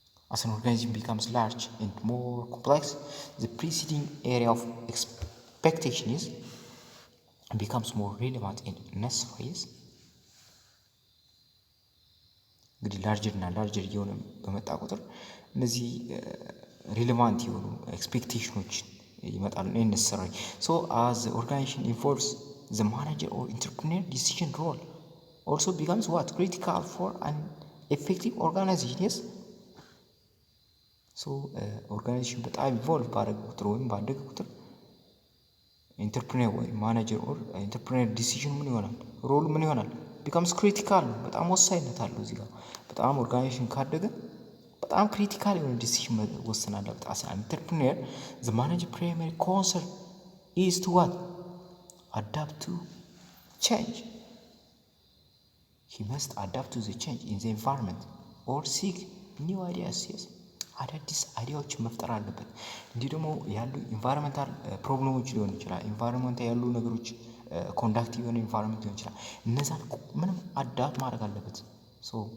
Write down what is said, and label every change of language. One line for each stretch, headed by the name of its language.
English: as an organization becomes large and more complex the preceding area of expectation is becomes more relevant and necessary yes
Amharic: እንግዲህ ላርጀር የሆነ በመጣ ቁጥር እነዚህ ሪሌቫንት የሆኑ ኤክስፔክቴሽኖች ይመጣሉ
English: necessary. so as the organization evolves the manager or entrepreneur decision role also becomes what critical for an effective organization
Amharic: yes so organization በጣም ኢቮልቭ ባደረገ ቁጥር ወይም ባደገ ቁጥር ኢንተርፕሪነር ወይ ማኔጀር ኦር ኢንተርፕሪነር ዲሲዥን ምን ይሆናል ሮሉ ምን ይሆናል becomes critical በጣም ወሳኝነት አለው እዚህ ጋር በጣም ኦርጋናይዜሽን ካደገ በጣም በጣም ክሪቲካል የሆነ ዲሲሽን መወሰን አለበት።
English: አስ ኢንተርፕሪነር ዘ ማኔጀር ፕራይመሪ ኮንሰርን ኢዝ ቱ ዋት adapt to change. He must adapt to the change in the environment or seek new ideas.
Amharic: Yes, አዳዲስ አይዲያዎች መፍጠር አለበት። እንዲህ ደግሞ ያሉ ኢንቫይሮንመንታል ፕሮብሌሞች ሊሆን ይችላል። ኢንቫይሮንመንት ያሉ ነገሮች ኮንዳክቲቭ የሆነ ኢንቫይሮንመንት ሊሆን ይችላል። እነዛን ምንም አዳፕት ማድረግ አለበት። ሶ